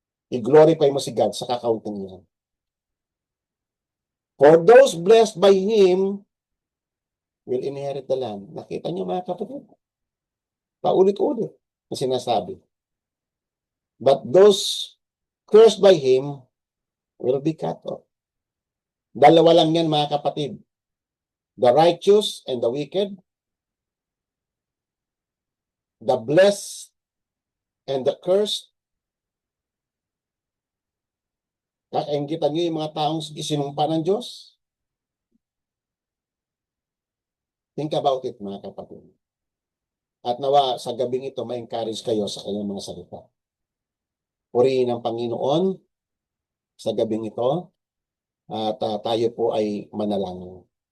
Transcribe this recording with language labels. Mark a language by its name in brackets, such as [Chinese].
[Filipino] I-glorify mo si God sa kakaunting niya. [English] For those blessed by Him will inherit the land. [Filipino] Nakita niyo mga kapatid? Paulit-ulit na sinasabi. [English] But those cursed by Him will be cut off. [Filipino] Dalawa lang yan mga kapatid. [English] The righteous and the wicked. The blessed and the cursed. [Filipino] Kainggitan niyo yung mga taong isinumpa ng Diyos? [English] Think about it [Filipino] mga kapatid. At nawa sa gabing ito, ma-encourage kayo sa kanyang mga salita. Purihin ang Panginoon sa gabing ito at tayo po ay manalangin.